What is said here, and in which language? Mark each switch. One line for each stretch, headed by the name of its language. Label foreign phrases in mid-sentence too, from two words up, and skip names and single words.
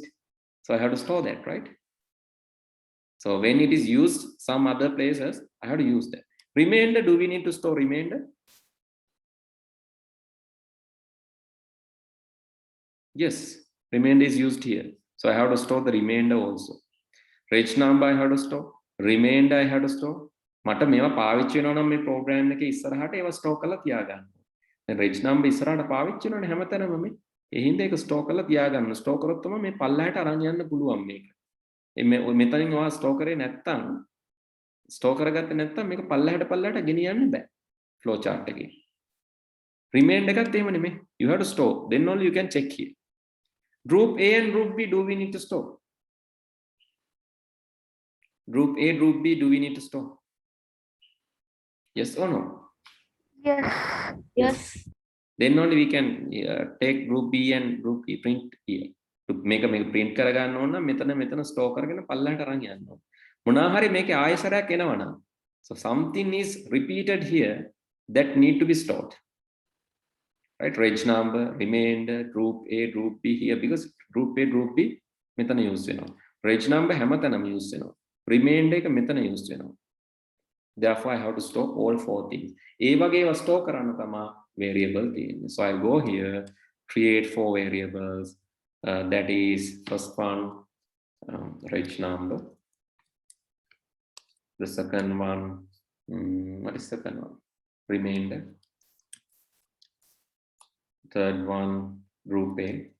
English: So I have to store that, right? So when it is used some other places, I have to use that. Remainder, do we need to store remainder? Yes, remainder is used here. So I have to store the remainder also. Reg number I have to store, remainder I have to store.
Sinhala: මට මේවා පාවිච්චි වෙනවා නම් මේ ප්‍රෝග්‍රෑම් එකේ ඉස්සරහට ඒවා ස්ටෝක් කරලා තියාගන්න. දැන්
English: reg number
Sinhala: ඉස්සරහට පාවිච්චි වෙනවනේ හැමතැනම මේ. ඒ හින්දා ඒක ස්ටෝර් කරලා තියාගන්න. ස්ටෝර් කරොත් තමයි මේ පල්ලහැට අරන් යන්න පුළුවන් මේක. මෙතනින් ඔයා ස්ටෝර් කරේ නැත්තම් ස්ටෝර් කරගත්තේ නැත්තම් මේක පල්ලහැට ගෙනියන්න බෑ
English: flow chart
Sinhala: එකේ. Remained එකත් එහෙම නෙමෙයි.
English: You have to store. Then only you can check here. Group A and Group B, do we need to store? Group A, Group B, do we need to store? Yes or no? Yes. Yes. Then only we can take Group B and Group E print here. To make a print
Sinhala: කරගන්න ඕන නම් මෙතන store කරගෙන පල්ලහැට අරන් යන්න ඕන. මොනවා හරි මේකේ ආයසරයක් එනවනම්.
English: So something is repeated here that need to be stored. Right, reg number, remainder, group A, group B here, because group A, group B මෙතන use වෙනවා. Reg number
Sinhala: හැමතැනම use වෙනවා. Remainder එක මෙතන use වෙනවා.
English: Therefore I have to store all four things.
Sinhala: ඒ වගේ ඒවා store කරන්න තමයි variable තියෙන්නේ.
English: So I'll go here, create four variables. That is first one, reg number. The second one, what is second one? Remainder. Third one, group A.